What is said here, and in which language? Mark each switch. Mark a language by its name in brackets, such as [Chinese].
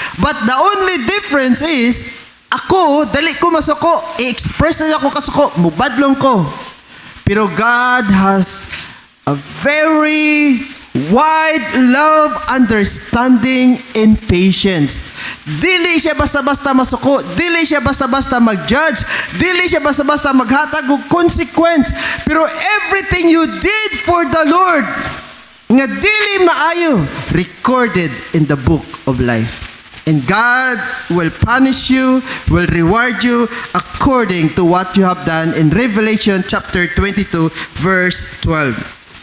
[English] But the only difference is, [Cebuano] ako, dali ko masuko, i-express na ako kasuko, mubadlong ko. [English] Pero God has a very wide love, understanding, and patience. [Cebuano] Dili siya basta-basta masuko, dili siya basta-basta mag-judge, dili siya basta-basta maghatag og consequence. [English] Pero everything you did for the Lord, [Cebuano] nga dili maayo, [English] recorded in the book of life. And God will punish you, will reward you according to what you have done in Revelation chapter 22, verse 12.